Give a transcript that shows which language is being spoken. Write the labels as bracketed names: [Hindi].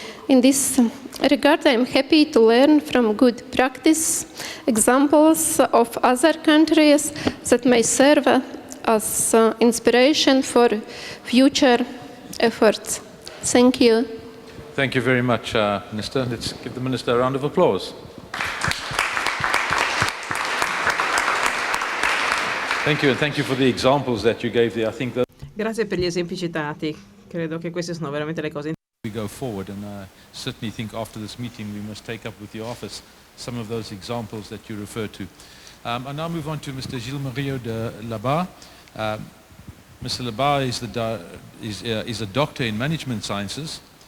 [English] In this regard, I am happy to learn from good practice examples of other countries that may serve as inspiration for future efforts. Thank you. Thank you very much, Minister. Let's give the Minister a round of applause. Thank you, and thank you for the examples that you gave there. I think that [Italian] Grazie per gli esempi citati. Credo che queste sono veramente le cose [English] we go forward, and I certainly think after this meeting we must take up with the office some of those examples that you referred to. I now move on to Mr. Gilles Mario de Labar. Mr. Labar is a doctor in management sciences.